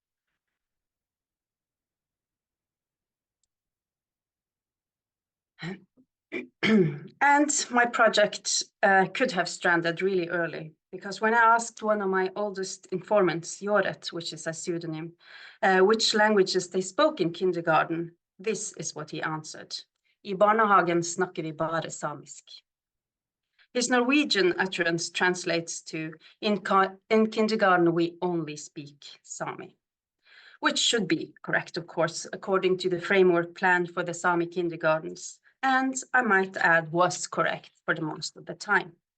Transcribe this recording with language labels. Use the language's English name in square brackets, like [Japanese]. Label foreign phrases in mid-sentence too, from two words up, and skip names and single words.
[English] And my project could have stranded really early, because when I asked one of my oldest informants, Joret, which is a pseudonym, which languages they spoke in kindergarten, this is what he answered. [Norwegian] I barnehagen snakker vi bare samisk. [English] His Norwegian utterance translates to, in kindergarten we only speak Sámi, which should be correct, of course, according to the framework plan for the Sámi kindergartens, and I might add was correct for the most of the time.